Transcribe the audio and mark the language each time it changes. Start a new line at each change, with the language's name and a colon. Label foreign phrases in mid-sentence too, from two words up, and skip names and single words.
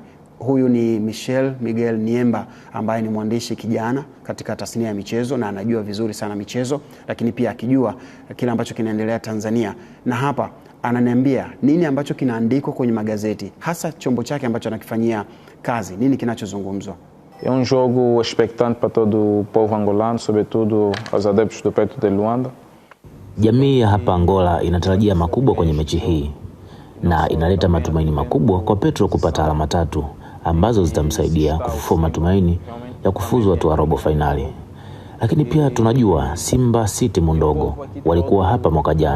Swahili: Huyu ni Miguel Niemba ambaye ni mwandishi kijana katika tasnia ya michezo na anajua vizuri sana michezo, lakini pia akijua kile ambacho kinaendelea Tanzania, na hapa ananiambia nini ambacho kinaandikwa kwenye magazeti, hasa chombo chake ambacho anakifanyia kazi, nini kinachozungumzwa.
Portuguese: É jogo expectante para todo o povo angolano, sobretudo aos adeptos do Petro de Luanda.
Swahili: Jamii ya hapa Angola inatarajia makubwa kwenye mechi hii. na inaleta matumaini makubwa kwa Petro kupata alama 3 ambazo zitamsaidia kufufua matumaini ya kufuzu hatua ya robo fainali. Lakini pia tunajua Simba si timu ndogo, walikuwa hapa mwaka jana.